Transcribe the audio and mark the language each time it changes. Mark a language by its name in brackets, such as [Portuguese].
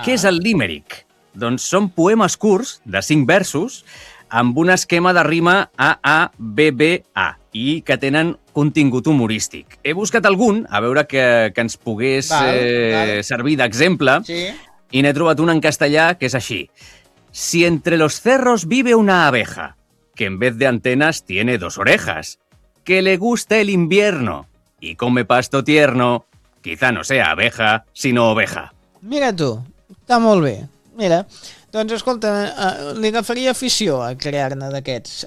[Catalan] Què és el Limerick? Doncs són poemes curts, de 5 versos, amb un esquema de rima A-A-B-B-A i que tenen contingut humorístic. He buscat algun, a veure que ens pogués servir d'exemple, sí. I n'he trobat un en castellà que és així. [Spanish] Si entre los cerros vive una abeja, que en vez de antenas tiene dos orejas, que le gusta el invierno y come pasto tierno, quizá no sea abeja, sino oveja. [Catalan] Mira tu, está molt bé. Mira, doncs escolta, li agafaria afició a crear-ne d'aquests.